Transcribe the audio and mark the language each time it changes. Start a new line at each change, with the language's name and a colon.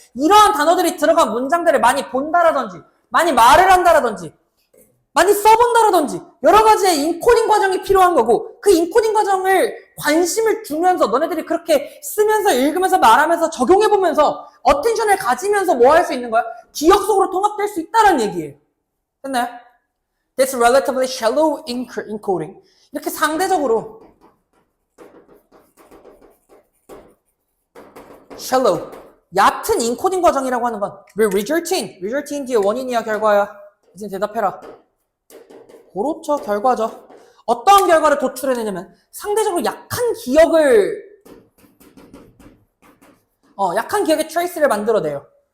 Korean: 이러한 단어들이 들어간 문장들을 많이 본다라든지 많이 말을 한다라든지 많이 써본다라든지 여러 가지의 인코딩 과정이 필요한 거고 그 인코딩 과정을 관심을 주면서 너네들이 그렇게 쓰면서 읽으면서 말하면서 적용해보면서 어텐션을 가지면서 뭐 할 수 있는 거야? 기억 속으로 통합될 수 있다는 얘기예요. 됐나요?
English: That's relatively shallow encoding.
Korean: 이렇게 상대적으로 shallow, 얕은 인코딩 과정이라고 하는 건 왜 resulting 뒤에 원인이야 결과야? 이제 대답해라. 그렇죠. 결과죠. 어떠한 결과를 도출해내냐면 상대적으로 약한 기억의 트레이스를 만들어내요.